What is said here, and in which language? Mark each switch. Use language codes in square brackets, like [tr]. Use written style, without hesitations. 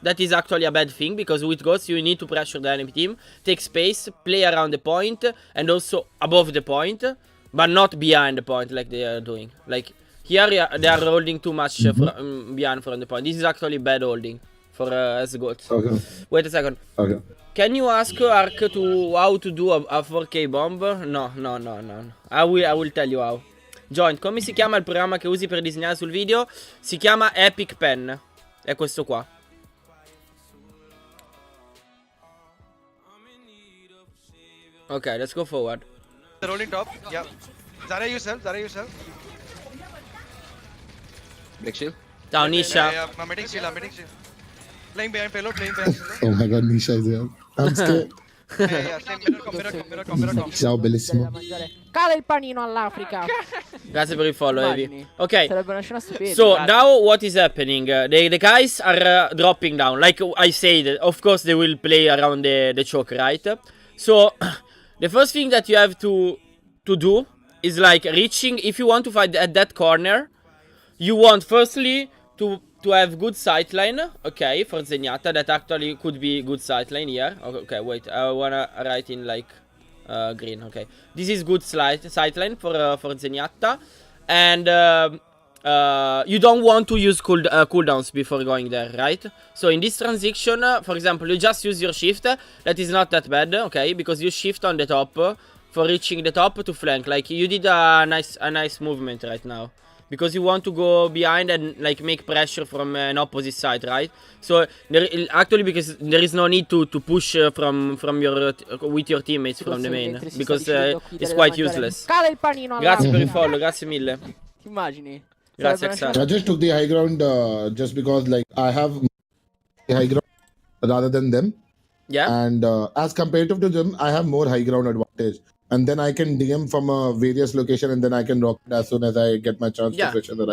[en] That is actually a bad thing, because with goats you need to pressure the enemy team, take space, play around the point, and also above the point, but not behind the point like they are doing. Like here they are holding too much behind from the point. This is actually bad holding for as goats. Okay. Wait a second. Okay. Can you ask Ark to how to do a 4K bomb? No. I will tell you how. [it] Joint, come si chiama il programma che usi per disegnare sul video? Si chiama Epic Pen. È questo qua. [en] Ok, let's go forward. The rolling top. Yeah. Zarya yourself. Break shield. [it] Ciao Nisha. [en] Yeah, I'm hitting shield. Playing behind payload, playing behind payload. Oh my god, Nisha is here. I'm scared. Yeah, same mirror com. [it] Ciao, bellissimo. Cala il panino all'Africa. Grazie per il follow, Evi. Ok. Sarebbe una scena stupenda. [en] So now what is happening? The guys are dropping down. Like I said, of course they will play around the choke, right? So the first thing that you have to do is like reaching. If you want to fight at that corner, you want firstly to have good sightline, okay, for Zenyatta. That actually could be good sightline here. Okay, wait, I wanna write in like green. Okay, this is good sightline for Zenyatta, and you don't want to use cooldowns before going there, right? So in this transition, for example, you just use your shift. That is not that bad, okay, because you shift on the top for reaching the top to flank. Like you did a nice movement right now, because you want to go behind and like make pressure from an opposite side, right? So actually, because there is no need to push from your with your teammates from the main, because it's quite useless. [it] Grazie per il follow, grazie mille. Ti immagini? Grazie Axel. [en] I just took the high ground just because like I have the high ground rather than them. Yeah. And as comparative to them, I have more high ground advantage. And then I can DM from a various location, and then I can rock it as soon as I get my chance to pressure the Rhino.